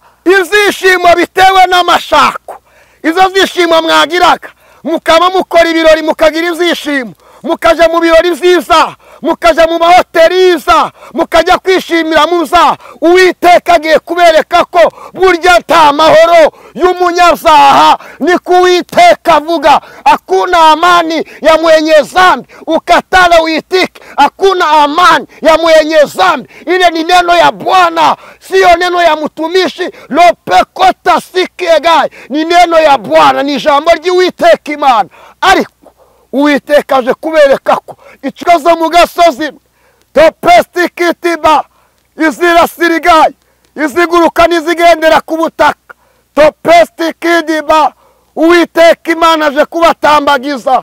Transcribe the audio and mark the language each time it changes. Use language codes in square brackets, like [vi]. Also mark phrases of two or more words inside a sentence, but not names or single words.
[rw] Ibyishimo bitewe n'amashako, izo zishimo mwagiraga mukaba mukora ibirori, mukagira ibyishimo, mukaja mu birori byiza, mukaja mu mahoteli yiza, mukajya kwishimira muza, Uwiteka agiye kubereka ko burya nta mahoro y'umunyazaha. Niko Uwiteka avuga, [sw] hakuna amani ya mwenye dhambi, ukatala uitike, hakuna amani ya mwenye dhambi. Ile ni neno ya Bwana, sio neno ya mtumishi. Lopekota sikegai, ni neno ya Bwana, ni [rw] jambo ry'Uwiteka Imana. Ariko Uwiteka aje kubereka ko ikibazo mu gasozi topestiki diba, izirasirigaye, iziguruka n'izigendera ku butaka. Topestiki diba, Uwiteka Imana aje kubatambagiza.